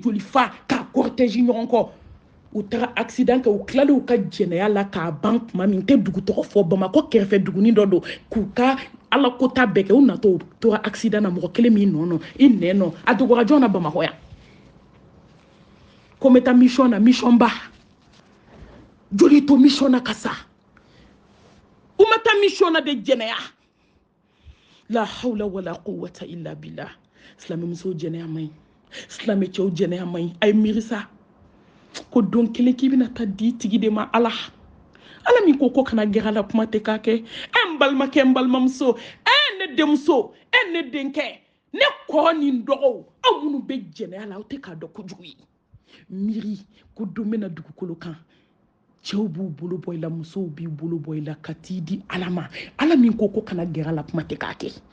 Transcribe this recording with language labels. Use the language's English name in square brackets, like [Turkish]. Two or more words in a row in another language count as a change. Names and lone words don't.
[Bambara] joli fa k'a cortège ɲɔgɔn kɔ u taara accident kɛ u tilala u ka jɛnɛya la k'a ban tuma min tɛ dugu tɔgɔ fɔ bamakɔ kɛrɛfɛ dugunin dɔ don k'u ka ala kota bɛɛ kɛ u natɔ u tora accident na mɔgɔ kelen min nɔ i nɛ nɔ a dogora jɔn na bamakɔ yan ko n bɛ taa mission na mission ba joli to mission na ka sa u ma taa mission na de jɛnɛya [Arabic] لا حول ولا قوة إلا بالله [Bambara] silamɛ musow jɛnɛya man ɲi silamɛ cɛw jɛnɛya man ɲi a ye miiri sa ko don kelen k'i bɛna taa di tigi de ma ala min ko kana gɛrɛ a la kuma tɛ k'a kɛ n balimakɛ n balimamuso ne denmuso ne denkɛ ne kɔrɔ ni n dɔgɔw aw minnu bɛ jɛnɛya la aw tɛ k'a dɔn kojugu ye miiri ko don bɛna dugukolo kan cɛw b'u bolo bɔ i la musow b'i bolo bɔ i la ka t'i di ala ma ala min ko kana gɛrɛ a la kuma tɛ k'a kɛ